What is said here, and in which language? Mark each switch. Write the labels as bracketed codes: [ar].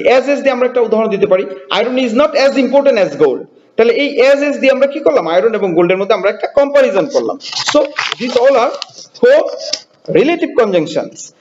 [bn] as দিয়ে আমরা একটা উদাহরণ দিতে পারি, [en] iron is not as important as gold। [bn] তাহলে এই as দিয়ে আমরা কি করলাম? আয়রন এবং গোল্ডের মধ্যে আমরা একটা কম্পারিজন করলাম। [en] so these all are co-relative conjunctions.